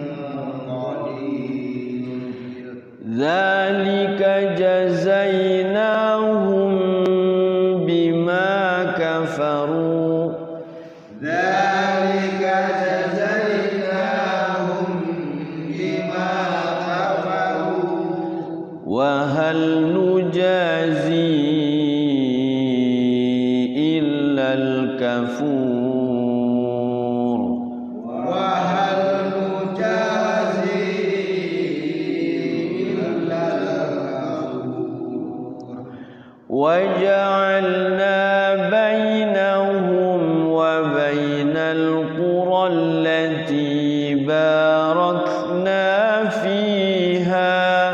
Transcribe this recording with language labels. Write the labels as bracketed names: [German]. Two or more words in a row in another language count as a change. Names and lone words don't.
[Arabic] ذلك جزيناهم بما كفروا. ذلك جزيناهم بما كفروا. وهل نجازي إلا الكفور. وجعلنا بينهم وبين القرى التي باركنا فيها